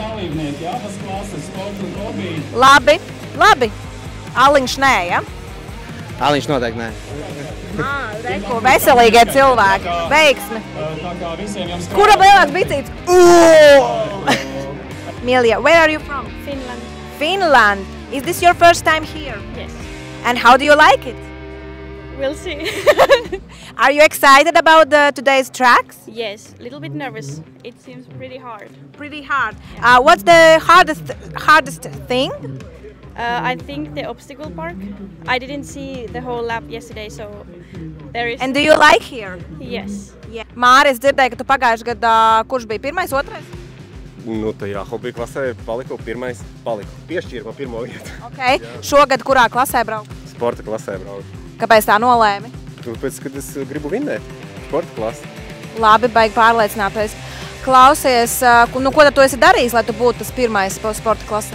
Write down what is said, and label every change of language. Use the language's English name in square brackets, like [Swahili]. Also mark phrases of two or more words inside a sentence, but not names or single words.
[Latvian] Labi. Aliņš nē, ja? Aliņš noteikti nē. Reku, veselīgie cilvēki. Veiksmi. Kura lielās bicītes? [English] Milja, where are you from? Finland. Finland. Is this your first time here? Yes. And how do you like it? We'll see. Are you excited about today's tracks? Yes, a little bit nervous. It seems pretty hard. Pretty hard. What's the hardest thing? I think the obstacle park. I didn't see the whole lap yesterday, so there is... And do you like here? Yes. Yeah. [Latvian] Māri, es dzirdēju, ka tu pagājuši gadā, kurš bija pirmais, otrais? Nu, tajā hobija klasē paliku pirmais. Piešķīra man pirmo vietu. Okay. Šogad kurā klasē brauc? Sporta klasē braucu. Kāpēc tā nolēmi? Tāpēc, kad es gribu vinnēt. Sporta klasi. Labi, baigi pārliecināties. Klausies, nu ko tad tu esi darījis, lai tu būtu tas pirmais sporta klasē?